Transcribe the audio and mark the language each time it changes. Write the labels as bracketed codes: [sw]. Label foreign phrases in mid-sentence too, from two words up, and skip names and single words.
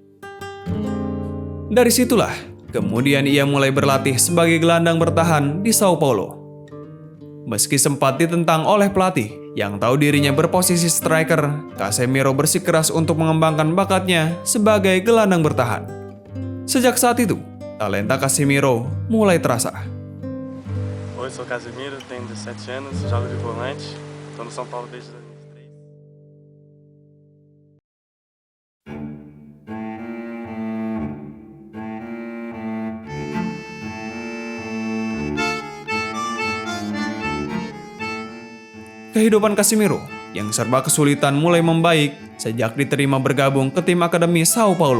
[id] Dari situlah, kemudian ia mulai berlatih sebagai gelandang bertahan di Sao Paulo. Meski sempat ditentang oleh pelatih yang tahu dirinya berposisi striker, Casemiro bersikeras untuk mengembangkan bakatnya sebagai gelandang bertahan. Sejak saat itu, talenta Casemiro mulai terasa. [pt] Oi, sou Casemiro, tenho 17 anos, jogo de volante, estou no São Paulo desde 2003. [id] Kehidupan Casemiro yang serba kesulitan mulai membaik sejak diterima bergabung ke tim akademi Sao Paulo.